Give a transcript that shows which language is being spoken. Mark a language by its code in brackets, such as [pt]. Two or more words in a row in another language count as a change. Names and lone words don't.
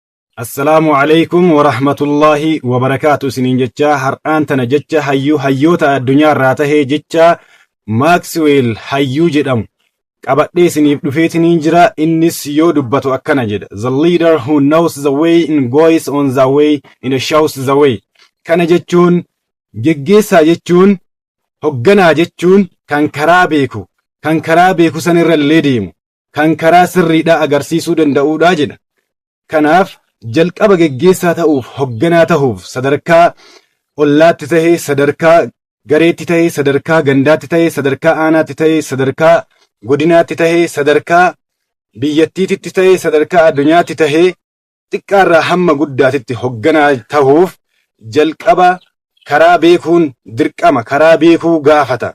[ar] السلام عليكم ورحمة الله وبركاته. [om] Isiniin jecha har'aan tana jecha hayyoota addunyaa irraa tahee jecha Maxwell hayyuu jedhamu qabadhee isiniif dhufeetiniin jira. Innis yoo dubbatu akkana jedha: [en] The leader who knows the way and goes on the way and shows the way. [om] Kana jechuun geggeessaa jechuun hogganaa jechuun kan karaa beeku san irra illee deemu, kan karaa sirriidhaa agarsiisuu danda'uudha jedha. Kanaaf jalqaba geggeessaa ta'uuf, hogganaa ta'uuf sadarkaa ollaatti tahee, sadarkaa gareetti tahee, sadarkaa gandaatti tahee, sadarkaa aanaatti tahee, sadarkaa godinaatti tahee, sadarkaa biyyattiitti tahee, sadarkaa addunyaatti tahee, xiqqaarraa hamma guddaatitti hogganaa ta'uuf jalqaba karaa beekuun dirqama, karaa beekuu gaafata.